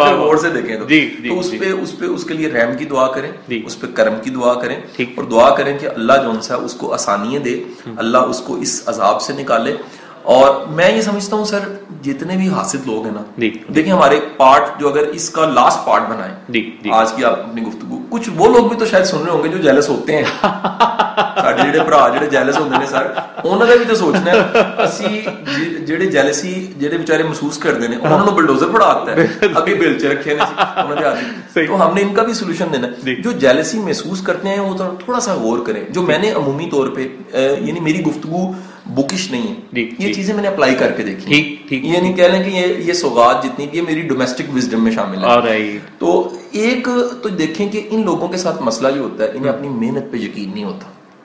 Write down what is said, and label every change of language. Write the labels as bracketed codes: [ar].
[ur] اگر غور سے دیکھیں تو اس کے لیے رحم کی دعا کریں, اس پہ کرم کی دعا کریں, اور دعا کریں کہ اللہ جو سا اس کو آسانیاں دے, اللہ اس کو اس عذاب سے نکالے. اور میں یہ سمجھتا ہوں سر, جتنے بھی حاسد لوگ ہیں نا, دیکھیں ہمارے پارٹ جو اگر اس کا لاسٹ پارٹ بنائیں آج کی آپ اپنی گفتگو, کچھ وہ لوگ بھی تو شاید سن رہے ہوں گے جو جیلس ہوتے ہیں. [pa] ساڈے جڑے بھرا جڑے جیلس ہوندے نے سر, انہاں دا بھی تو سوچنا ہے. اسی جڑے جیلسی جڑے بیچارے محسوس کردے نے, انہاں نوں بلڈوزر پڑا آتا ہے, اگے بل چ رکھے نے انہاں دے ہاتھ. [ur] تو ہم نے ان کا بھی سولوشن دینا ہے. جو جیلسی محسوس کرتے ہیں وہ تھوڑا سا غور کریں. جو میں نے عمومی طور پہ یعنی میری گفتگو بکش نہیں ہے, یہ چیزیں میں نے اپلائی کر کے دیکھی. یہ نہیں کہہ لیں کہ یہ سوغات جتنی بھی ہے میری ڈومیسٹک وزڈم میں شامل ہے. تو ایک تو دیکھیں کہ ان لوگوں کے ساتھ مسئلہ جو ہوتا ہے, انہیں اپنی محنت پہ یقین نہیں ہوتا.